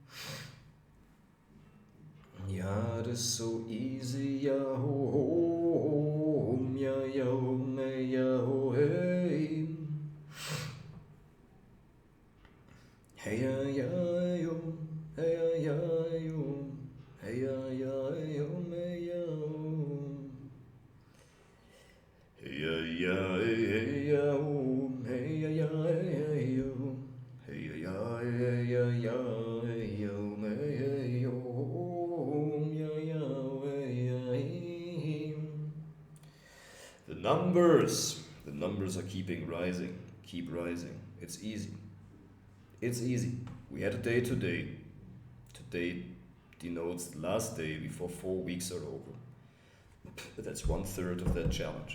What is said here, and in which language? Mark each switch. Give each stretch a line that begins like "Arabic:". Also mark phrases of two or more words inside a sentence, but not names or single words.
English: Ja, it is so easy, ja ho ho, ja ja ho me ja ho hey. Hey ja ja yo, hey ja ja yo, hey ja ja yo me ja ho. Hey ya hey ya hey ya hey yo hey ya hey ya hey yo hey yo ya ya hey. The numbers are keep rising. It's easy. We had a day today. Today denotes the last day before 4 weeks are over. That's 1/3 of that challenge.